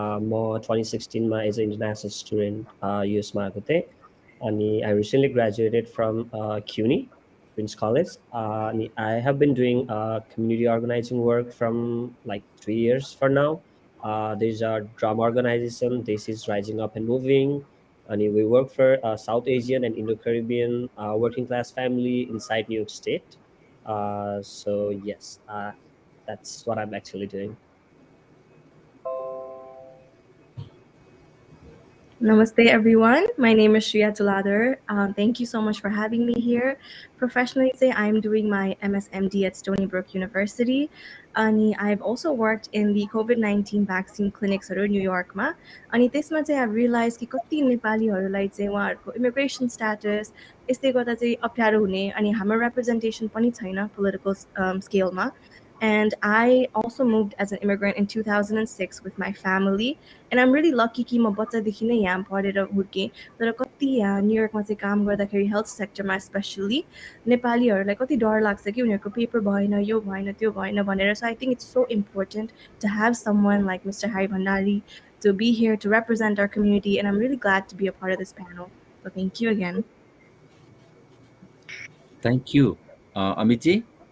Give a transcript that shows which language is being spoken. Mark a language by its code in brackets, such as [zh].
[ne] म 2016 मा [en] as a international student [ne] युएसमा आएको थिएँ. [en] अनि I recently graduated from CUNY, Queen's College. And I have been doing community organizing work from like 3 years for now. There's a drama organization, this is Rising Up and Moving. And we work for South Asian and Indo-Caribbean working class family inside New York State. So yes, that's what I'm actually doing. Namaste, everyone. My name is Shriya Tuladar. Thank you so much for having me here. Professionally, I'm doing my MSMD at Stony Brook University. And I've also worked in the COVID-19 vaccine clinics in New York. [ne] And त्यसमा चाहिँ [en] I've realized [ne] कि कति नेपालीहरूलाई चाहिँ उहाँहरूको immigration status यसले गर्दा चाहिँ अप्ठ्यारो हुने अनि हाम्रो representation पनि छैन political scale-मा. [en] And I also moved as an immigrant in 2006 with my family. And I'm really lucky [ne] कि म बच्चादेखि नै यहाँ पढेर हुर्केँ. तर कति यहाँ न्युयोर्कमा चाहिँ काम गर्दाखेरि हेल्थ सेक्टरमा स्पेसली नेपालीहरूलाई कति डर लाग्छ कि उनीहरूको पेपर भएन, यो भएन, त्यो भएन भनेर. [en] So I think it's so important to have someone like Mr. Hari Bhandari to be here to represent our community, and I'm really glad to be a part of this panel. So thank you again. Thank you. Amit ji?